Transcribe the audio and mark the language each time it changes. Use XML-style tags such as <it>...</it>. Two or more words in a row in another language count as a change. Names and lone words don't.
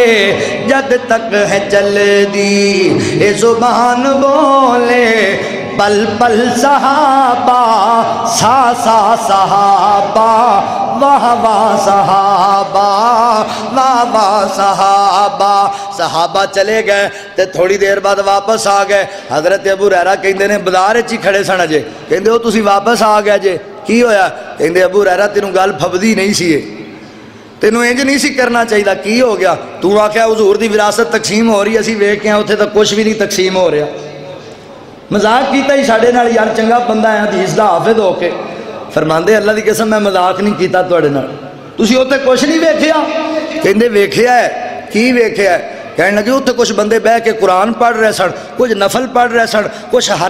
<pa>جد تک ہے چل دی اے زبان بولے پل پل صحابہ سا سا صحابہ واہ واہ صحابہ واہ واہ صحابہ صحابہ چلے گئے تے تھوڑی دیر بعد واپس آ گئے حضرت ابو ہریرہ کہندے نے بازار وچ ہی کھڑے سن اجے کہندے او تسی واپس آ گئے جے کی ہویا کہندے ابو ہریرہ تینوں گل پھبدی نہیں سی تینوں انج نہیں سی کرنا چاہیے کی ہو گیا تو آکھیا حضور دی وراثت تقسیم ہو رہی اسی ویکھ کے اوتھے تک کچھ بھی نہیں تقسیم ہو رہا مذاق کیتا ہی ساڑے نال یار چنگا بندہ ہے حدیث دا حافظ ہو کے فرماندے اللہ دی قسم میں مذاق نہیں کیتا تواڈے نال تسی اوتے کچھ نہیں ویکھیا کہندے ویکھیا ہے کی ویکھیا ہے کہنے لگے اوتے کچھ بندے بہ کے قرآن پڑھ رہے سن کچھ نفل پڑھ رہے سن کچھ</pa>